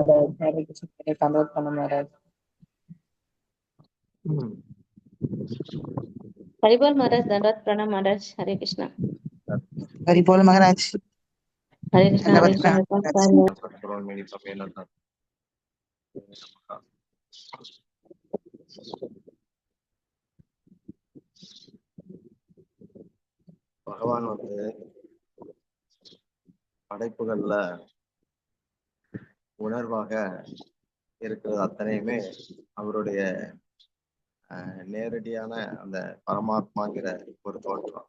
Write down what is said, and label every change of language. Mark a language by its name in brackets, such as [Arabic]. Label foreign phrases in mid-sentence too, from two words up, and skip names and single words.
[Hindi] महाराज, हरे कृष्ण, हरे कामोद प्रणाम महाराज। हरि बोल महाराज, दंडवत प्रणाम महाराज। हरे कृष्ण। हरि बोल महाराज, हरे कृष्ण हरे धन्यवाद कृष्ण प्रणाम कौन सा महाराज। है? [Tamil] பகவான் வந்து படைப்புகள்ல உணர்வாக இருக்கிறது அத்தனையுமே அவருடைய நேரடியான அந்த பரமாத்மாங்கிற ஒரு தோற்றம்.